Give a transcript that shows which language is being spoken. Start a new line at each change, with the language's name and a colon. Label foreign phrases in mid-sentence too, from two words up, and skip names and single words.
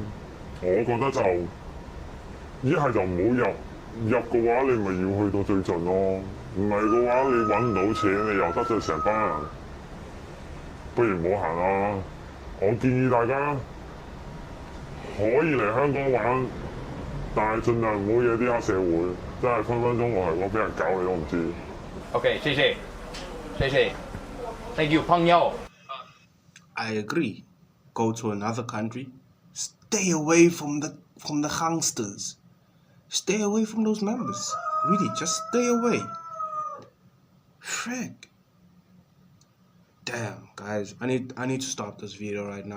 Cantonese: 我覺得就一係就唔好入嘅話，你咪要去到最盡咯。唔係嘅話，你揾唔到錢，你又得罪成班人。不如唔好行啦。我建議大家可以嚟香港玩，但係盡量唔好惹啲黑社會，真係分分鐘我係我俾人搞你都唔知。 OK，謝謝，謝謝 ，
English: Thank you，
Cantonese: 朋友。
English: I agree. Go to another country. Stay away from the gangsters. Stay away from those members. Really, just stay away. Frick. Damn, guys, I need to stop this video right now.